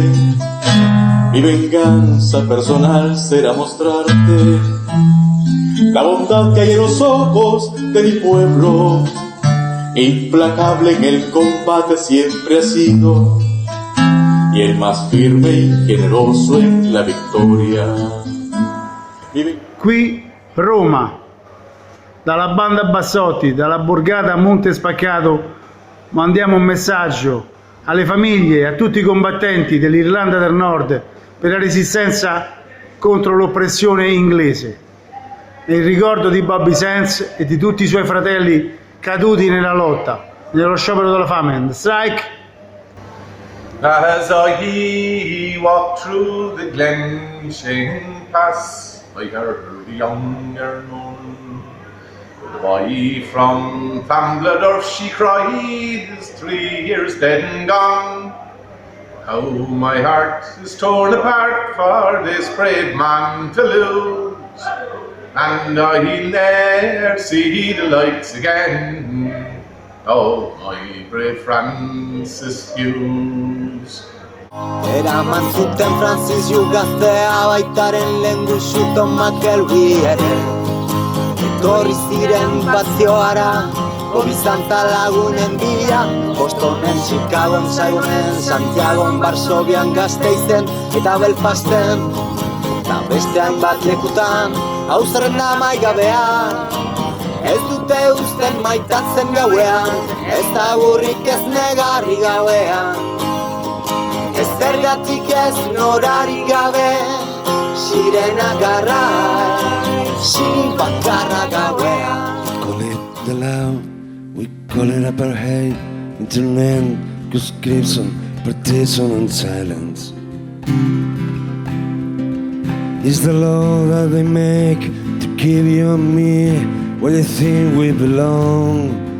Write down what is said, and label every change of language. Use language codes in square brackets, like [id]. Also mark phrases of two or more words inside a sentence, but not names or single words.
[es] Mi venganza personal será mostrarte la bondad que hay en los ojos de mi pueblo. Implacable en el combate siempre ha sido, y el más firme y generoso en la victoria. [it] Qui Roma, dalla banda Bassotti, dalla borgata Monte Spaccato, mandiamo un messaggio alle famiglie e a tutti i combattenti dell'Irlanda del Nord per la resistenza contro l'oppressione inglese, nel ricordo di Bobby Sands e di tutti i suoi fratelli caduti nella lotta, nello sciopero della fame. [en] The strike. As I walked through the Glen Shane Pass, I heard the younger nun. The boy from Fambladorf, she cried, is 3 years dead and gone. How my heart is torn apart for this brave man to lose, and I'll never see the lights again. Oh, my brave Francis Hughes. [eu] Eraman zuten Francis Hughes gaztea baitaren lehen guxuton McElwee ere. Etorri ziren bazioara, Bobby Santa lagunen bila, Bostonen, Chicagoen, Saigonen, Santiagoen, Varsovian, Gasteizen eta Belfasten, eta beste hainbat lekutan, hau zerrenda maigabean. Ez dute uzten maitatzen gauean, ez agurrik ez negarri gauean. Ez zergatik ez norari gabe, sirena garra, bakarra gauean. [en] Call it the law, we call it apartheid, internet, conscription, partition and silence. It's the law that they make to keep you and me where they think we belong.